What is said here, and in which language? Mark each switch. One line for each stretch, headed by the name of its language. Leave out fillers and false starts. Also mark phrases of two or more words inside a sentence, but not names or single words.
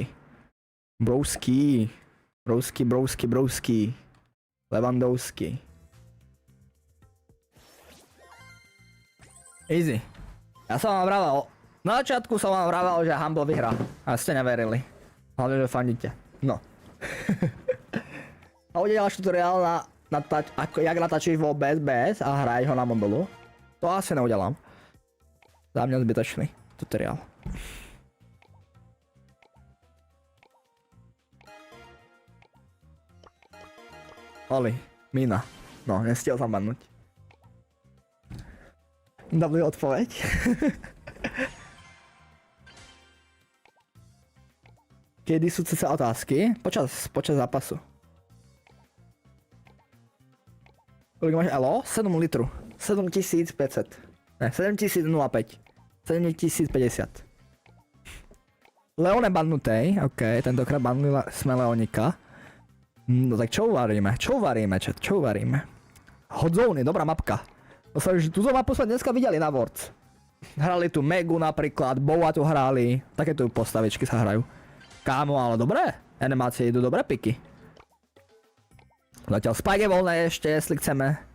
Slovak: Brousky. Levandovský. Easy. Ja som vám vravel, na začiatku som vám vravel, že Humble vyhrá. A ste neverili. Hlavne, že fandíte. No.
Czech: A uděláš tutoriál jak natačíš v OBS a hraješ ho na mobilu? To asi neudělám.
Slovak: Za mě zbytočný tutoriál. Oli, Mina. No, nestihol som bannúť. Dobrý odpoveď. Kedy sú cca otázky? Počas zápasu. Koľko máš elo? 7 litru. 7500. Ne, 7005. 7050. Leone bannutej, ok, tentokrát bannuli sme Leonika. No tak čo uvaríme? Čo uvaríme? Hodzóny, dobrá mapka. Túto mapu sme dneska videli na Worlds. Hrali tu Megu napríklad, Boa tu hrali, také tu postavičky sa hrajú. Kámo, ale dobré, animácie idú dobré piky. Zatiaľ Spike je voľnej ešte,
Czech: jestli chceme.